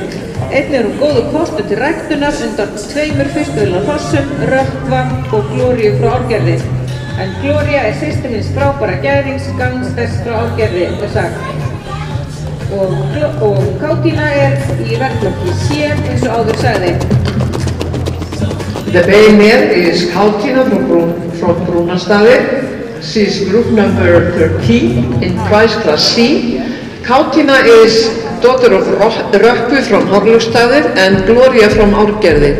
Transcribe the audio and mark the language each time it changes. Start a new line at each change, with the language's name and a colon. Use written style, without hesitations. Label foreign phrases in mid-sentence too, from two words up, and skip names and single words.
Icelandic: Einnig hún góður kostur til ræktunar undan 2 fyrstuvilna hrossum, Rökkva og Gloríu frá Árgerði. En Gloría systir hins frábæra gærings Gangsters frá Árgerði sagt. Og Kátína í verðflokki C eins og áður sagði.
English: The bay mare is Kátína from Brúnastaðir. She is group number 13 in prize class C. Kátína is daughter of Rökkvi from Hárlöngsstöðum and Gloría from Árgerði.